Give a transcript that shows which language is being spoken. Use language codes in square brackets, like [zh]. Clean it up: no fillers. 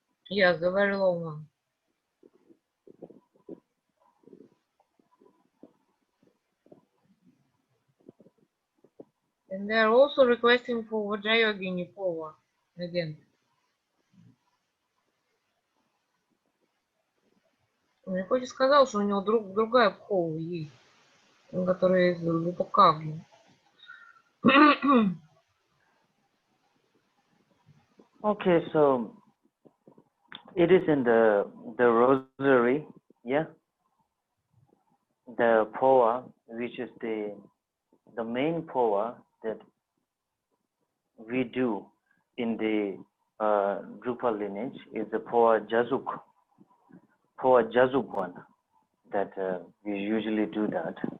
[en] Yes, the very long one. And they're also requesting for Vajrayogini Pova again. [ru] Rinpoche сказал, что у него другая Пхова есть, которая из Лупакагни. [en] Okay, so it is in the rosary, yeah. The poa, which is the main poa that we do in the Drupal lineage is the poa Jazuk one that we usually do that.